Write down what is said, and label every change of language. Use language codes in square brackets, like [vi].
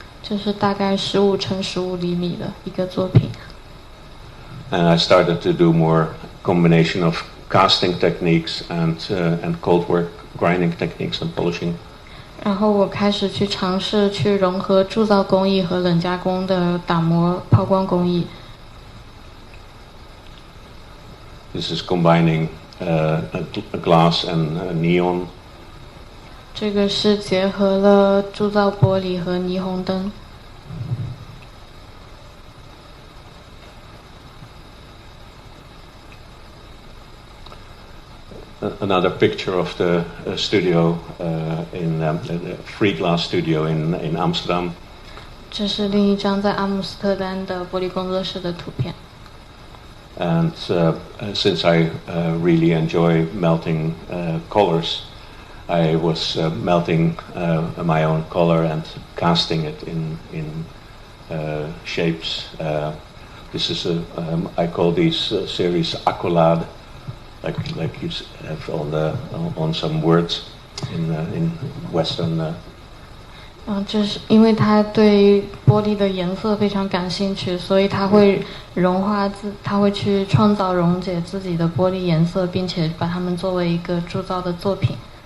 [zh] 就是大概15乘15厘米的一个作品。 [en] And I started to do more combination of casting techniques and cold work grinding techniques and polishing. [zh] 然后我开始去尝试去融合铸造工艺和冷加工的打磨抛光工艺。 [en] This is combining glass and neon. [zh] 这个是结合了铸造玻璃和霓虹灯。 [en] Another picture of the studio in the free glass studio in Amsterdam. [zh] 这是另一张在阿姆斯特丹的玻璃工作室的图片。 [en] And since I really enjoy melting colors, I was melting my own color and casting it in shapes. This is I call these series accolade, like you have on some words in Western. [zh] 就是因为他对玻璃的颜色非常感兴趣，所以他会他会去创造溶解自己的玻璃颜色，并且把它们作为一个铸造的作品。